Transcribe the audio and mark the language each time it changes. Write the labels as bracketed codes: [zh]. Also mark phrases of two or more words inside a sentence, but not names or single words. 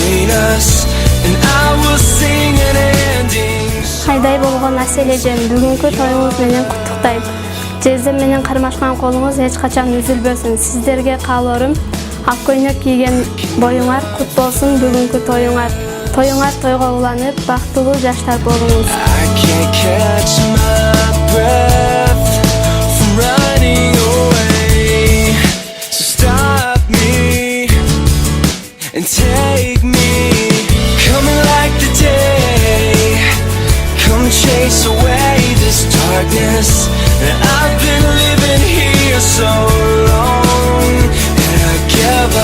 [en] us, and I will sing an ending. [ky] Кайдай болгон Асележен, бүгүнкү тоюңуз менен куттуктайм. Жездем менен кармашкан колуңуз эч качан үзүлбөсүн. Сиздерге каалоорум ак көйнөк кийген боюңар кут болсун бүгүнкү тоюңар. Тоюңар тойго уланып, бактылуу жаштар болуңуз. [en] I can't catch my breath from running away. So stop me and take me, coming like the day. Come chase away this darkness that I've been living here so long, and I give up.